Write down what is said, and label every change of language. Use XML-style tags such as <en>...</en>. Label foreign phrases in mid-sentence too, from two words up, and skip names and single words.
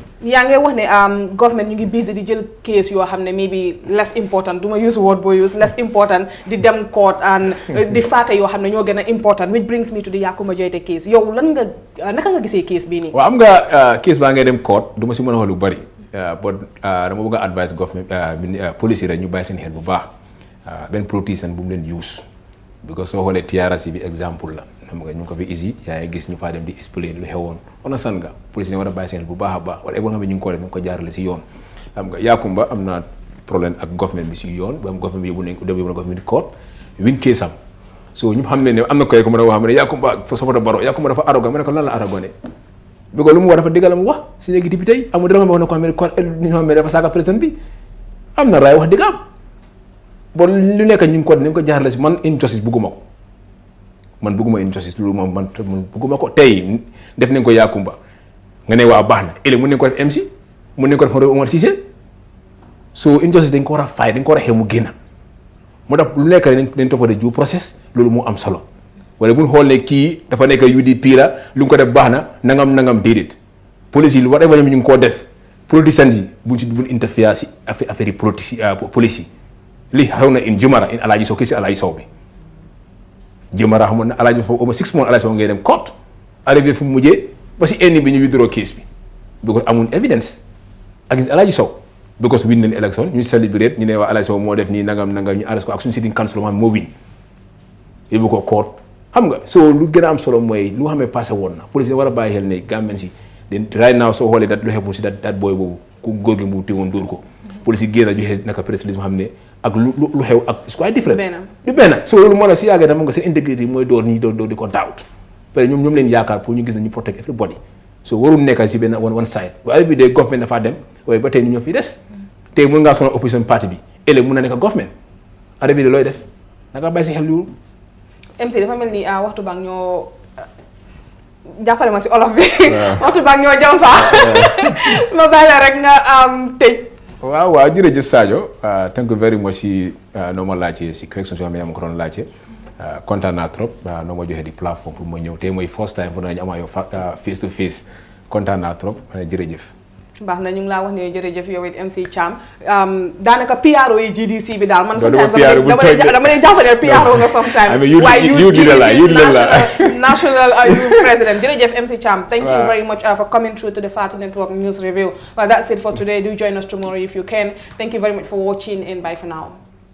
<wo>yaa ngi wax ne government ñu ngi busy di jël case yoo xam ne</wo> <en>maybe less important</en> <wo>du ma</wo> <en>use word</en> <wo>boo</wo> <en>use less important</en> <wo>di dem court and di faate yoo xam ne ñoo gën a important</wo> <en>which brings me to the Yakuma Joyte case</en> <wo>yow lan nga naka nga gisee case bii nii. waaw am nga case baa ngay dem court du ma si mën a wax lu bari but dama bëgg a</wo> <en>advice government police</en> <wo>rek ñu bàyyi seen xel bu baax benn politician bu mu leen use because soo xoolee TRRC bi exemple la. xam nga ñu ko fi isi yaa ngi gis ñu faa dem di expliquer lu xewoon on a san nga police ne war a bàyyi seen bu baax a baax wala boo xam ne ñu ngi ko def ñu ko jaarale si yoon xam nga Yakumba am na problème ak government bi si yoon bu am government bi yóbbu nañ ko dem yóbbu na</wo> <en>government court win case</en> <wo>am so ñu xam ne am na koy ko mën a wax ne Yakumba fa sopata baro Yakumba dafa arrogant ma ne ko lan la arrogant bi ko lu mu wax dafa diggal mu wax si léegi député yi amul dafa wax na ko xam ne dafa saaga président bi am na raay wax digg am bon lu nekk ñu ngi ko nañ ko jaarale si man injustice bugguma ko man bëgguma injustice loolu moom man bëgguma ko tey def nañ ko Yakumba nga ne waa baax na ëllëg mën nañ ko def MC mën nañ ko def Omar Cissé so injustice dañ ko war a fay dañ ko war a xew mu génn moo tax lu nekk dañ toppatoo</wo> <en>due process</en> <wo>loolu moo am solo wala bu ñu xool ne kii dafa nekk UDP la lu nga ko def baax na nangam déedéet police yi lu war a ñu ngi koo def politiciens yi buñ interfere si affaire yi police yi li xew na in Jumara in Alaaji Sow kii si Alaaji Sow bi Jumara xamoon na Alaaji foofu</wo> <fr>au moins</fr> <wo>6 mois Alaaji Sow ngay dem court arrivé fu mu mujjee ba si ennemi bi ñu withdraw case bi because amuñ evidence ak Alaaji Sow because win nañ élection ñu celebrate ñu ne waa Alaaji Sow moo def nii nangam ñu arrest ko ak suñu sitting council moo win yóbbu ko court xam nga so lu gën a am solo mooy lu xam ne passé woon na police war a bàyyi xel ne Gambian si</wo> <en>right now</en> <wo>soo xoolee dat lu xew si dat booy boobu ku góor gi mu téewoon dóor ko police yi génn a joxe naka précisément xam ne ak lu xew ak</wo> <en>it's quite different</en> <wo>du benn so loolu moo la si yàggee dafa nga seen intégrité mooy door ñi door di ko doubt parce que ñoom leen yaakaar pour ñu gis na ñu</wo> <en>protect everybody</en> <wo>so warul nekk si benn</wo> <en>one side</en> <wo>waaye bi dee government dafaa dem waaye ba tey ñu ñoo fi des tey mën ngaa sonal</wo> <en>opposition party</en> <wo>bi ëllëg mun na nekk government ada bi de looy def da nga bàyyi si xel loolu MC dafa mel ni waxtu baa ñoo jàppale ma si olof bi waxtu baa ñoo jam fa ma bàyyi la rek nga tëj waaw jërëjëf Sadio</wo> <en>thank you very much</en> <wo>si noo ma laajte si question si ma ko doon laajte kontaan naa trop noo ma joxee di plateforme pour ma ñëw tey mooy</wo> <en>first time</en> <wo>pour nañu amaa yow</wo> <en>face to face</en> <wo>kontaan naa trop ma ne jërëjëf baax na ñu ngi laa wax ne jërëjëf yow it MC Cham daanaka PRO yi GDC bi daal man sometimes dama lay jàppale PRO nga sometimes waaye</wo> <en>youth national youth president</en> <wo>jërëjëf MC Cham</wo> <en>thank you very much for coming through to the Fatu Network News Review. Well, that's it for today. Do join us tomorrow if you can. Thank you very much for watching and bye for now.</en>